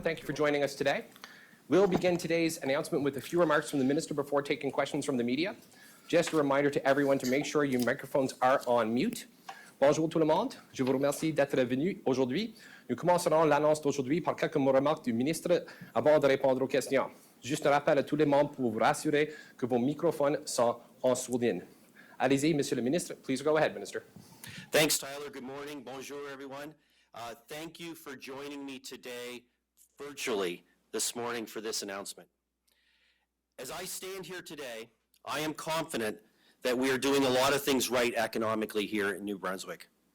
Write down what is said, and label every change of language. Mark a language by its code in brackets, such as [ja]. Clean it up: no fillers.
[en] Thank you for joining us today. We'll begin today's announcement with a few remarks from the minister before taking questions from the media. Just a reminder to everyone to make sure your microphones are on mute. [fr] Bonjour tout le monde. Je vous remercie d'être venu aujourd'hui. Nous commencerons l'annonce d'aujourd'hui par quelques remarques du ministre avant de répondre aux questions. Juste un rappel à tous les membres pour vous rassurer que vos microphones sont en sourdine. Allez-y, Monsieur le Ministre. [en] Please go ahead, Minister. Thanks, Tyler. Good morning. Bonjour, everyone. Thank you for joining me today virtually this morning for this announcement. As I stand here today, I am confident that we are doing a lot of things right economically here in New Brunswick.